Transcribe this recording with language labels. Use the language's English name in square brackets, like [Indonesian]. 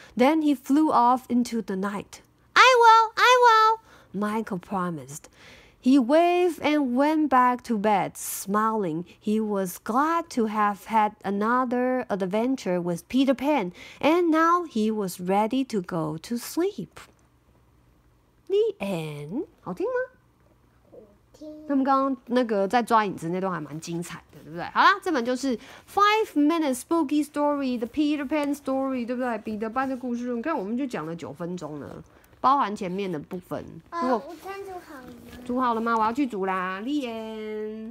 [English] Then he flew off into the night. I will, Michael promised. He waved and went back to bed, smiling. He was glad to have had another adventure with Peter Pan, and now he was ready to go to sleep. The end. [Chinese] 好听吗？他们刚刚那个在抓影子那段还蛮精彩的，对不对？好啦，这本就是《5 Minute Spooky Story》的 Peter Pan Story， 对不对？彼得潘的故事，你看我们就讲了9分钟了，包含前面的部分。午餐煮好了吗？煮好了吗？我要去煮啦，丽妍。